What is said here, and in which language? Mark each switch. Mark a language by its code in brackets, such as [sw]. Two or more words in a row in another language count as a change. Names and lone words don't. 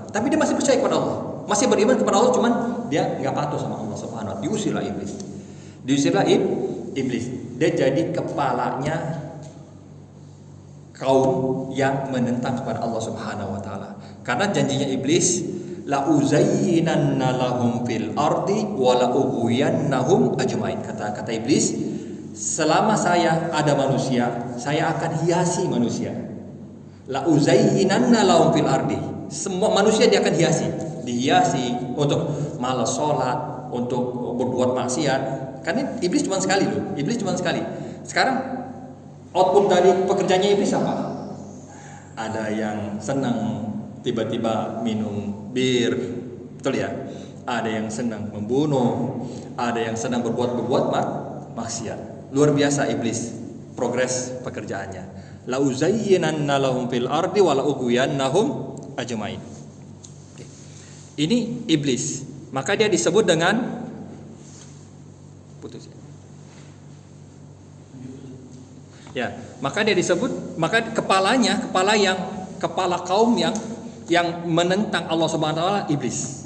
[id] Tapi dia masih percaya kepada Allah, masih beriman kepada Allah, cuman dia enggak patuh sama Allah [ar] سبحانه وتعالى. [id] Diusirlah iblis. Dia jadi kepalanya kaum yang menentang kepada Allah [ar] سبحانه وتعالى. [id] Karena janjinya iblis, [ar] لأزينن لهم في الأرض ولأغوينهم أجمعين. [id] Kata iblis, selama saya ada manusia, saya akan hiasi manusia. [ar] لأزينن لهم في الأرض. [id] Semua manusia dia akan dihiasi untuk malas sholat, untuk berbuat maksiat. Karena iblis cuma sekali loh. Sekarang output dari pekerjaannya iblis apa? Ada yang senang tiba-tiba minum bir, betul ya? Ada yang senang membunuh, ada yang senang berbuat maksiat. Luar biasa iblis progres pekerjaannya. [ar] لأزينن لهم في الأرض ولأغوينهم أجمعين. [id] Ini iblis. Maka dia disebut dengan putus ya. Ya, maka dia disebut, maka kepala kaum yang menentang Allah [ar] سبحانه وتعالى [id] iblis.